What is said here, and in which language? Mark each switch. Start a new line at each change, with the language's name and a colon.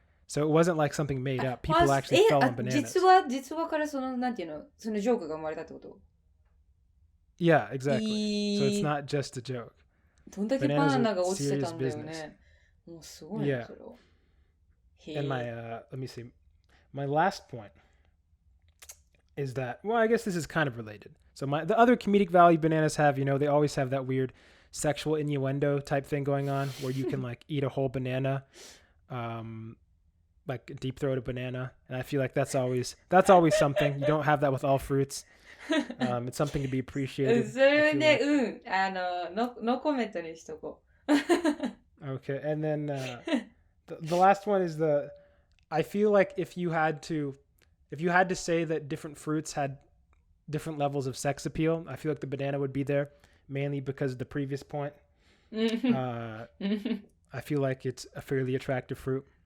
English: So it wasn't like something made up. People actually fell on bananas.
Japanese: 実話からそのなんていうの、そのジョークが生まれたってこと？
English: Yeah, exactly. So it's not just a joke.
Japanese: どんだけバナナが落ちてたんだよね。もうすごいね、それは。
English: And let me see. My last point is that, well, I guess this is kind of related. So the other comedic value bananas have, they always have that weird sexual innuendo type thing going on where you can like eat a whole banana, like deep throat a banana. And I feel like that's always something. You don't have that with all fruits. It's something to be appreciated.
Japanese: それね、
English: no comment
Japanese: にしとこう。
English: Okay, and then the last one is I feel like if you had to say that different fruits had different levels of sex appeal, I feel like the banana would be there, mainly because of the previous point. I feel like it's a fairly attractive fruit.